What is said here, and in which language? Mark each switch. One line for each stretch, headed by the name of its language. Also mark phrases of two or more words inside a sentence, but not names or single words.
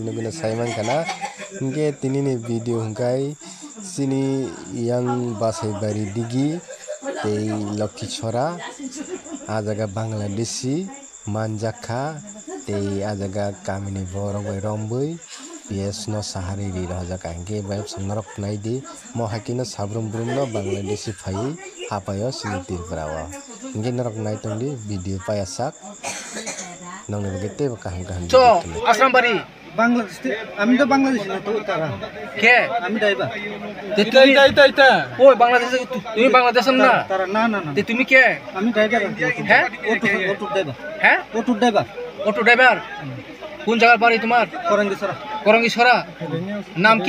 Kok Borok: no guna saimang kana hungge tinini video hungkai sini yang basai bari digi te Lokhichhora a jaga Bangladeshi manjakha te a jaga kamini borok bai rombui PS no sahari ri raja hingke bay up song narok naidi mo hakino sabrum brum no Bangladeshi phai hapayo sini tirprawa hingke narok naitongdi video payasak nang ni bagete kaham kaham so asram bari
Bangla: Bangladesh আমি তো বাংলাদেশি না তো তারা কে আমি দাইবা এটা ওই বাংলাদেশ তুমি বাংলাদেশের না তারা না না না তুমি কে আমি ড্রাইভার হ্যাঁ অটো ড্রাইভার হ্যাঁ অটো ড্রাইভার কোন জায়গার বাড়ি তোমার করঙ্গীছড়া নাম কি